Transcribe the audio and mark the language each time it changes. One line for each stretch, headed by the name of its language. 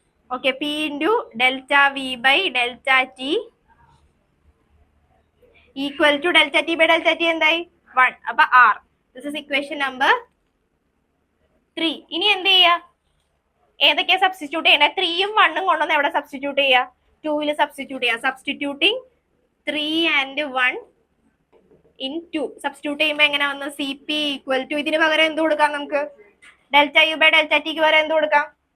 English: Okay, P into delta V by delta T equal to delta T by delta T എന്തായി?
Malayalam: 1. അപ്പൊ R.
English: This is equation number 3.
Malayalam: ഇനി എന്ത് ചെയ്യാ? ഏതൊക്കെയാ substitute ചെയ്യണ്ടേ? 3ഉം 1ഉം കൊണ്ടുവന്ന് എവിടെ സബ്സ്റ്റിറ്റ്യൂട്ട് ചെയ്യാ? 2ൽ സബ്സ്റ്റിറ്റ്യൂട്ട് ചെയ്യാം.
English: Substituting 3 and 1 in 2.
Malayalam: സബ്സ്റ്റിറ്റ്യൂട്ട് ചെയ്യുമ്പോൾ എങ്ങനെ വന്നു? CP ഈക്വൽ ടു, ഇതിന് പകരം എന്ത് കൊടുക്കാം നമുക്ക്? Delta U by delta tick പകരം എന്ത് കൊടുക്കാം?